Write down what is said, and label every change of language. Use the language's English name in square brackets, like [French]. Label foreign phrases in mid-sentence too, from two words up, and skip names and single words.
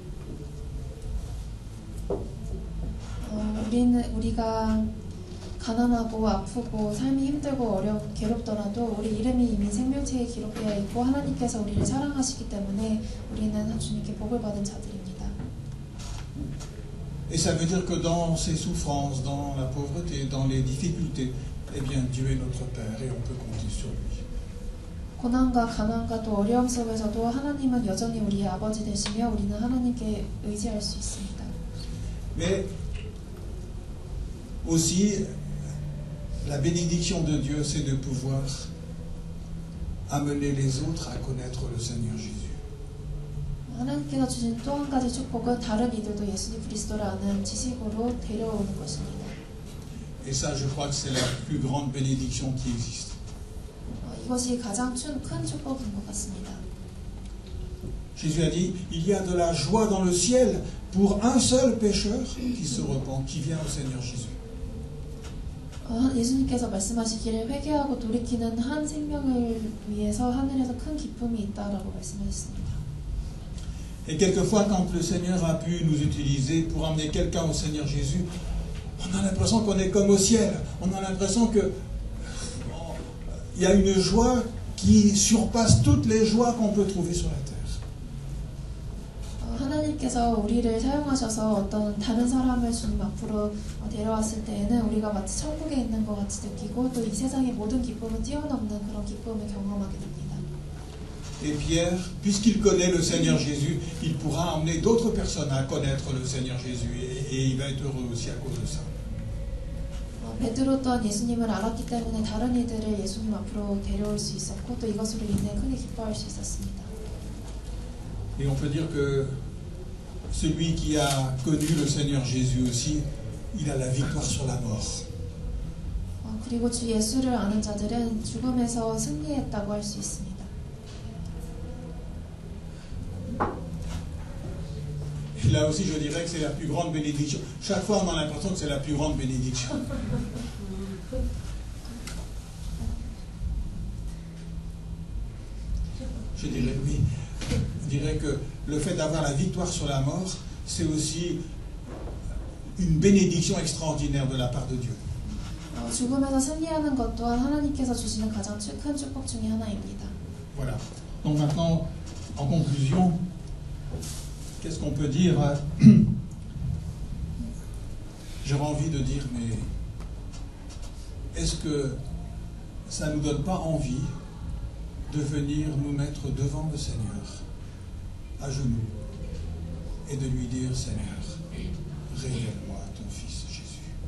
[Korean] 우리가 가난하고 아프고 삶이 힘들고 괴롭더라도 우리 이름이 이미 생명책에 기록되어 있고 하나님께서 우리를 사랑하시기 때문에 우리는 주님께 복을 받은 자들입니다. [French] Et ça veut dire que dans ces souffrances, dans la pauvreté, dans les difficultés, eh bien Dieu est notre Père et on peut compter sur lui. [Korean] 고난과 가난과 또 어려움 속에서도 하나님은 여전히 우리의 아버지 되시며 우리는 하나님께 의지할 수 있습니다. [French] Mais aussi, la bénédiction de Dieu, c'est de pouvoir amener les autres à connaître le Seigneur Jésus. [Korean] 하나님께서 주신 또 한 가지 축복은 다른 이들도 예수님 그리스도를 아는 지식으로 데려오는 것입니다. [French] Et ça, je crois que c'est la plus grande bénédiction qui existe. [Korean] 이것이 가장 큰 축복인 것 같습니다. [French] Jésus a dit, il y a de la joie dans le ciel pour un seul pécheur qui se repent, qui vient au Seigneur Jésus. [Korean] 예수님께서 말씀하시기를 회개하고 돌이키는 한 생명을 위해서 하늘에서 큰 기쁨이 있다라고 말씀하셨습니다. [French] Et quelquefois, quand le Seigneur a pu nous utiliser pour amener quelqu'un au Seigneur Jésus, on a l'impression qu'on est comme au ciel. On a l'impression que il y a une joie qui surpasse toutes les joies qu'on peut trouver sur la terre. [Korean] 하나님께서 우리를 사용하셔서 어떤 다른 사람을 주님 앞으로 데려왔을 때에는 우리가 마치 천국에 있는 것 같이 느끼고 또 이 세상의 모든 기쁨을 뛰어넘는 그런 기쁨을 경험하게 됩니다. [French] Et Pierre, puisqu'il connaît le Seigneur Jésus, il pourra emmener d'autres personnes à connaître le Seigneur Jésus et il va être heureux aussi à cause de ça. [Korean] 베드로 또한 예수님을 알았기 때문에 다른 이들을 예수님 앞으로 데려올 수 있었고 또 이것으로 인해 크게 기뻐할 수 있었습니다. [French] Et on peut dire que celui qui a connu le Seigneur Jésus aussi, il a la victoire sur la mort. [Korean] 그리고 주 예수를 아는 자들은 죽음에서 승리했다고 할 수 있습니다. [French] Et là aussi, je dirais que c'est la plus grande bénédiction. Chaque fois, on a l'impression que c'est la plus grande bénédiction. Je dirais oui. Je dirais que le fait d'avoir la victoire sur la mort, c'est aussi une bénédiction extraordinaire de la part de Dieu. [Korean] 죽음에서 승리하는 것 또한 하나님께서 주시는 가장 큰 축복 중에 하나입니다. [French] Voilà. Donc maintenant, en conclusion, qu'est-ce qu'on peut dire? J'aurais envie de dire, mais est-ce que ça ne nous donne pas envie de venir nous mettre devant le Seigneur, à genoux, et de lui dire, Seigneur, révèle-moi ton Fils Jésus.